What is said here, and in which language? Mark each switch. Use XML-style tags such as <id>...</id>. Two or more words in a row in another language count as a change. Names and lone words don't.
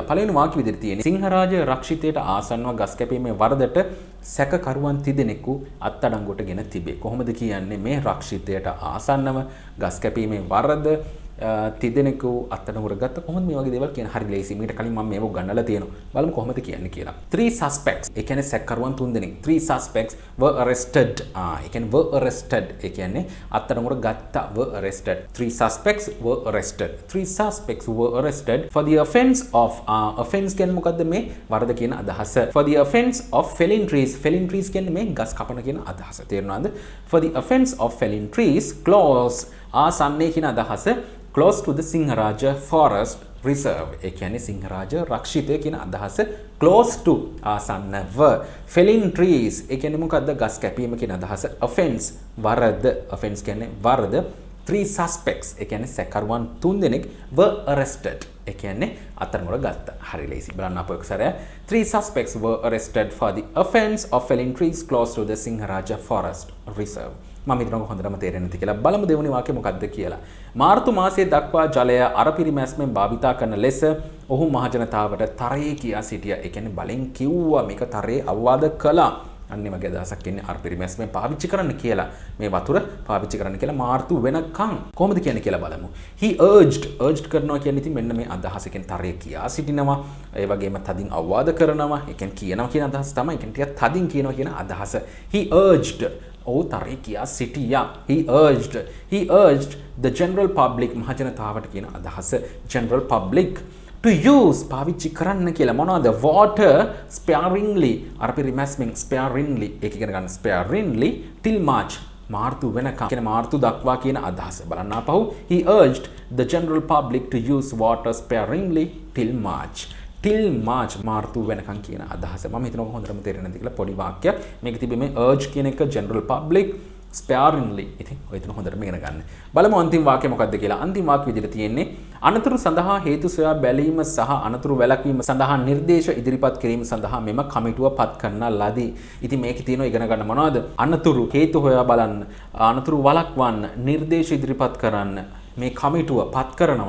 <si>පළවෙනි වාක්‍ය විදිහට තියෙන්නේ සිංහරාජ රක්ෂිතයට ආසන්නව ගස් කැපීමේ වරදට සැකකරුවන් තිදෙනෙකු අත්අඩංගුවට ගෙන තිබේ. කොහොමද කියන්නේ මේ රක්ෂිතයට ආසන්නව ගස් කැපීමේ වරද තිදෙනෙකු අත්අඩංගුවට ගත්ත කොහොමද මේ වගේ දේවල් කියන හරි ලේසි. මීට කලින් මම මේක ගන්නලා තියෙනවා. බලමු කොහොමද කියන්නේ කියලා.</si> <en>3 suspects</en> <si>ඒ කියන්නේ සැකකරුවන් තුන්දෙනෙක්.</si> <en>3 suspects were arrested.</en> <si>ඒ කියන්නේ</si> <en>were arrested.</en> <si>ඒ කියන්නේ අත්අඩංගුවට ගත්තා.</si> <en>were arrested. 3 suspects were arrested. 3 suspects were arrested for the offense of offense</en> <si>කියන්නේ මොකද්ද මේ වරද කියන අදහස.</si> <en>for the offense of felling trees. felling trees</en> <si>කියන්නේ මේ ගස් කපන කියන අදහස. තේරුණාද?</si> <en>for the offense of felling trees close</en> <si>ආසන්නයේ කියන අදහස</si> <en>close to the Singharaja Forest Reserve.</en> <si>ඒ කියන්නේ සිංහරාජ රක්ෂිතය කියන අදහස</si> <en>close to</en> <si>ආසන්නව.</si> <en>felling trees</en> <si>ඒ කියන්නේ මොකද්ද? ගස් කැපීම කියන අදහස. offense වරද. offense කියන්නේ වරද.</si> <en>3 suspects</en> <si>ඒ කියන්නේ සැකකරුවන් තුන්දෙනෙක්</si> <en>were arrested.</en> <si>ඒ කියන්නේ අත්අඩංගුවට ගත්තා. හරි ලේසි. බලන්න අපෝ එක්සරය.</si> <en>3 suspects were arrested for the offense of felling trees close to the Singharaja Forest Reserve.</en> <si>මම හිතනවා හොඳටම තේරෙන්නේ නැති කියලා. බලමු දෙවෙනි වාක්‍යය මොකක්ද කියලා. මාර්තු මාසයේ දක්වා ජලය අරපිරිමැස්මෙන් භාවිතා කරන ලෙස ඔහු මහජනතාවට තරයේ කියා සිටියා. ඒ කියන්නේ බලෙන් කිව්වා මේක තරයේ අවවාද කළා. අන්නේ වගේ අදහසක් ඉන්නේ අරපිරිමැස්මෙන් පාවිච්චි කරන්න කියලා. මේ වතුර පාවිච්චි කරන්න කියලා මාර්තු වෙනකන් කොහොමද කියන්නේ කියලා බලමු.</si> <en>he urged</en> <si>කරනවා කියන්නේ ඉතින් මෙන්න මේ අදහස කියන්නේ තරයේ කියා සිටිනවා. ඒ වගේම තදින් අවවාද කරනවා. ඒ කියන්නේ කියනවා කියන අදහස තමයි. ඒ කියන්නේ ටිකක් තදින් කියනවා කියන අදහස.</si> <en>he urged</en> <si>ඔහු තරයේ කියා සිටියා.</si> <en>he urged the general public</en> <si>මහජනතාවට කියන අදහස.</si> <en>general public to use</en> <si>පාවිච්චි කරන්න කියලා. මොනවද?</si> <en>water sparingly</en> <si>අරපිරිමැස්මෙන් sparingly ඒක ඉගෙන ගන්න.</si> <en>sparingly till March</en> <si>මාර්තු වෙනකම් කියන මාර්තු දක්වා කියන අදහස. බලන්න ආපහු</si> <en>he urged the general public to use water sparingly till March. till March</en> <si>මාර්තු වෙනකන් කියන අදහස. මම හිතනවා හොඳටම තේරෙන්නේ නැති කියලා පොඩි වාක්‍යයක්. මේක තිබෙන්නේ මේ urge කියන එක</si> <en>general public sparingly.</en> <si>ඉතින් ඔය තුන හොඳටම ඉගෙන ගන්න. බලමු අන්තිම වාක්‍යය මොකක්ද කියලා. අන්තිම වාක්‍ය විදිහට තියෙන්නේ අනතුරු සඳහා හේතු සොයා බැලීම සහ අනතුරු වැළැක්වීම සඳහා නිර්දේශ ඉදිරිපත් කිරීම සඳහා මෙම කමිටුව පත් කරන ලදී. ඉතින් මේකේ තියෙනවා ඉගෙන ගන්න මොනවද? අනතුරු හේතු හොයා බලන්න, අනතුරු වළක්වන්න, නිර්දේශ ඉදිරිපත් කරන්න මේ කමිටුව පත් කරනවා.</si>